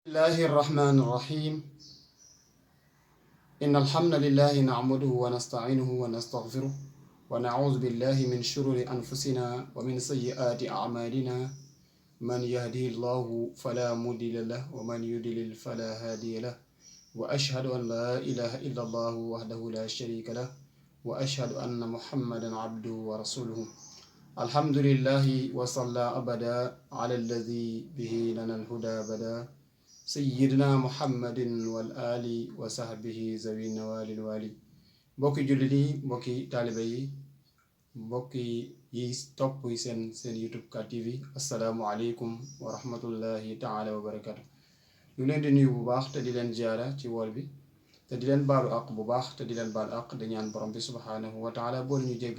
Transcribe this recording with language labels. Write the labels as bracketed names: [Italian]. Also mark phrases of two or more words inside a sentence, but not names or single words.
[Arabic] الله الرحمن الرحيم إن الحمد لله نعمده ونستعينه ونستغفره ونعوذ بالله من شرور أنفسنا ومن سيئات أعمالنا من يهده الله فلا مضل له ومن يضلل فلا هادي له وأشهد أن لا إله إلا الله وحده لا شريك له وأشهد أن محمدا عبده ورسوله الحمد لله وصلى أبدا على الذي به لنا الهدى بدا سيدنا محمد وآل وصحبه ذوي النوال الولي [Wolof] mbokki jullit yi mbokki taalibe yi mbokki yi topp seen YouTube 4TV [Arabic] السلام عليكم ورحمة الله تعالى وبركاته [Wolof] ñu leen di nuyu bu baax te di leen ziyaara ci wool bi te di leen baalu àq bu baax te di leen baal àq di ñaan borom bi [Arabic] سبحانه وتعالى [Wolof] boolu ñu jéggal